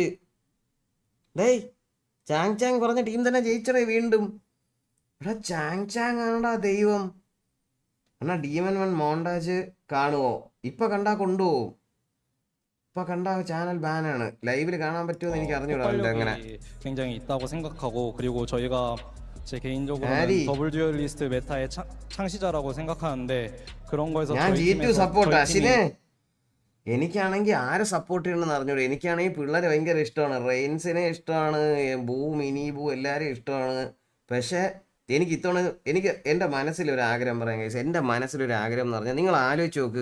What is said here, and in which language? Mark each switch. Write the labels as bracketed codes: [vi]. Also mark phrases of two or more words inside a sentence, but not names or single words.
[ml] ഡേയ് ചാങ് പറഞ്ഞ ടീം തന്നെ ജയിച്ചടേ വീണ്ടും. എടാ ചാങ് ആണടാ ദൈവം. എന്നാ ഡീമൻ 1 മോണ്ടാജ് കാണുവോ? ഇപ്പൊ കണ്ടാ കൊണ്ടുപോകും. ഇപ്പൊ കണ്ടാ [en] channel ban. [ml] ലൈവില് കാണാൻ പറ്റുമോ എനിക്ക് അറിഞ്ഞൂടാ. അങ്ങനെ [ko] 굉장히 있다고 생각하고, 그리고 저희가 제 개인적으로는 더블 듀얼리스트 메타의 창시자라고 생각하는데 그런 거에서 [ml] ഞാൻ G2 സപ്പോർട്ട്. അശ്വിനെ എനിക്കാണെങ്കിൽ ആരെ സപ്പോർട്ട് ചെയ്യണമെന്ന് അറിഞ്ഞൂടെ. എനിക്കാണെങ്കിൽ പിള്ളേരെ ഭയങ്കര ഇഷ്ടമാണ്. റെയിൻസിനെ ഇഷ്ടമാണ്, മിനി ബൂ എല്ലാവരെയും ഇഷ്ടമാണ്. പക്ഷെ എനിക്ക് ഇത്തവണ എൻ്റെ മനസ്സിലൊരു ആഗ്രഹം പറയാൻ കഴിച്ചു. എൻ്റെ മനസ്സിലൊരു ആഗ്രഹം എന്ന് പറഞ്ഞാൽ നിങ്ങൾ ആലോചിച്ച് നോക്ക്.